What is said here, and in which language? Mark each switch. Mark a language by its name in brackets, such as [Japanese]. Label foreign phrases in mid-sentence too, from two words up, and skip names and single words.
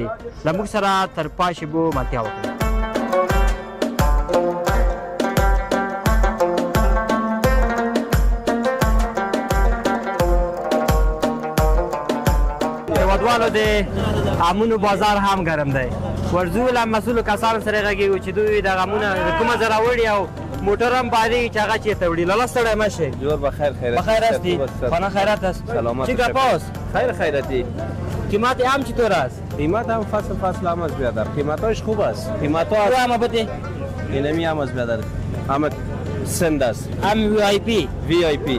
[Pashto] له موږ سره تر پای شیبو ملتیا وکړئ. هیوادوالو د امونو بازار هم ګرم دی. ورځو له مسؤلو کسانو سره غږېږو چې دوی دغه امونه د کومه ځای راوړي او موټر هم بارېږي چې هغه چېرته وړي. لالا ستړی مه شئ. [Persian] جور بخیر خیرت. بخیر هستی؟ خانه خیرت است؟ سلامت چی گپ است؟ خیر خیرتی. قیمت هم چطور است؟ قیمت هم فصل هم از بیادر. قیمتاش خوب است. قیمتا تو هم بده؟ اینمی هم از بیادر. همه سند است. هم وی آی پی؟ وی آی پی.